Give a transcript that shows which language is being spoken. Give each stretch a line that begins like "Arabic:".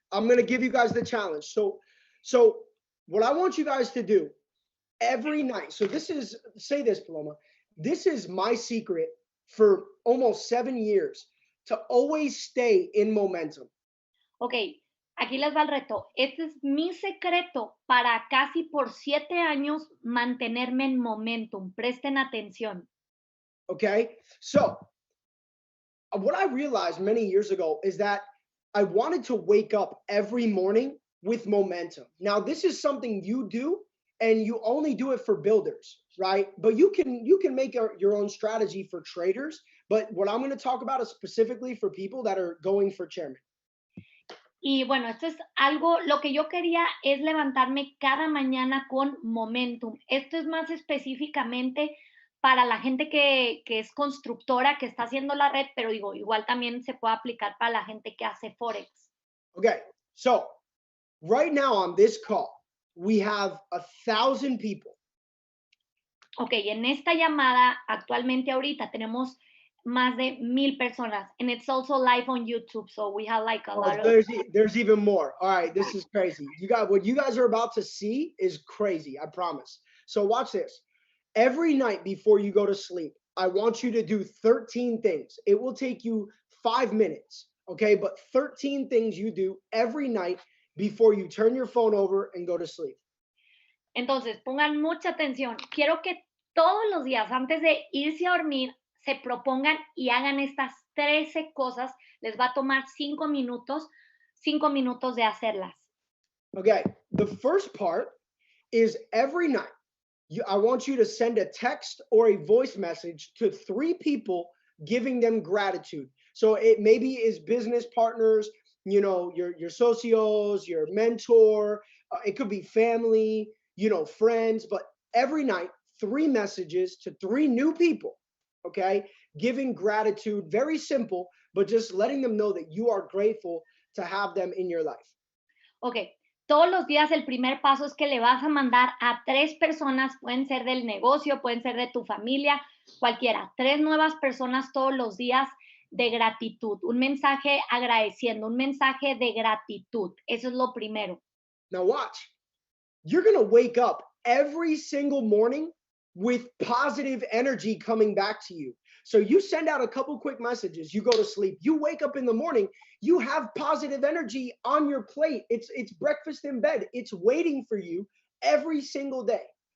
English: I'm going to give you guys the challenge. So what I want you guys to do every night. So this is, say this, Paloma. This is my secret for almost 7 years to always stay in momentum.
Spanish: Ok, aquí les va el reto. Este es mi secreto para casi por 7 años mantenerme en momentum. Presten atención.
English: Okay, so what I realized many years ago is that I wanted to wake up every morning with momentum. Now, this is something you do, and you only do it for builders, right? But you can make your own strategy for traders. But what I'm going to talk about is specifically for people that are going for chairman.
Spanish: Y bueno, esto es algo, lo que yo quería es levantarme cada mañana con momentum. Esto es más específicamente para la gente que es constructora, que está haciendo la red, pero digo, igual también se puede aplicar para la gente que hace Forex.
English: Okay, so right now on this call, we have 1,000 people.
Spanish: Ok, en esta llamada, actualmente ahorita tenemos más de 1,000 personas,
English: and it's also live on YouTube, so we have like a lot of... There's even more. All right, this is crazy. What you guys are about to see is crazy, I promise. So watch this. Every night before you go to sleep, I want you to do 13 things. It will take you 5 minutes, okay? But 13 things you do every night before you turn your phone over and go to sleep.
Spanish: Entonces, pongan mucha atención. Quiero que todos los días, antes de irse a dormir, se propongan y hagan estas 13 cosas. Les va a tomar 5 minutos de hacerlas.
English: Okay, the first part is every night, I want you to send a text or a voice message to 3 people giving them gratitude. So it maybe is business partners, you know, your socios, your mentor, it could be family, you know, friends, but every night, 3 messages to 3 new people, okay? Giving gratitude, very simple, but just letting them know that you are grateful to have them in your life. Okay.
Spanish: Todos los días el primer paso es que le vas a mandar a 3 personas, pueden ser del negocio, pueden ser de tu familia, cualquiera, 3 nuevas personas todos los días de gratitud, un mensaje agradeciendo, un mensaje de gratitud. Eso es lo primero.
English: Now watch. You're going to wake up every single morning with positive energy coming back to you. So you send out a couple quick messages, you go to sleep, you wake up in the morning, you have positive energy on your plate. It's breakfast in bed. It's waiting for you every single day.